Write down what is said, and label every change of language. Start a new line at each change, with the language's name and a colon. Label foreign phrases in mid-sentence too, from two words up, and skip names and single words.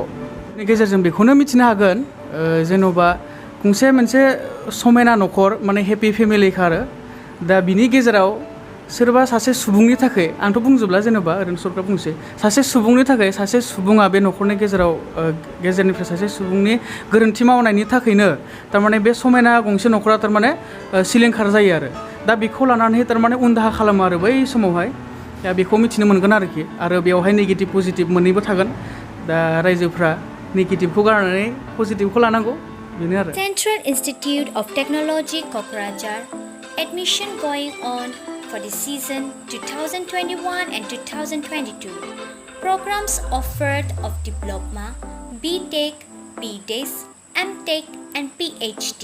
Bodo: नि गेजेरजों बेखौनो मिथिनो हागोन जेन'बा मोनसे समायना न'खर माने
English: happy family
Bodo: आरो दा बिनि गेजेराव सोरबा सासे सुबुंनि थाखाय, आंथ' बुंजोबला जेनेबा ओरैनो सर्टकाट बुंसै, सासे सुबुंनि थाखाय सासे सुबुङा बे न'खरनि गेजेरनिफ्राय सासे सुबुंनि गोरोन्थि मावनायनि थाखायनो थारमाने बे समायना गंसे न'खरा थारमाने सिलिंखार जायो आरो दा बेखौ लानानै थारमाने उनदाहा खालामो आरो बै समावहाय। दा बेखौ मिथिनो मोनगोन आरोखि। आरो बेवहाय
English: negative positive
Bodo: मोननैबो थागोन। दा रायजोफ्रा नेगेटिभखौ गारनानै पजिटिभखौ लानांगौ, बेनो आरो।
English: Central Institute of Technology Kokrajhar admission going on for the season 2021 and 2022. Programs offered of Diploma, BTech, BDes, MTech and PhD.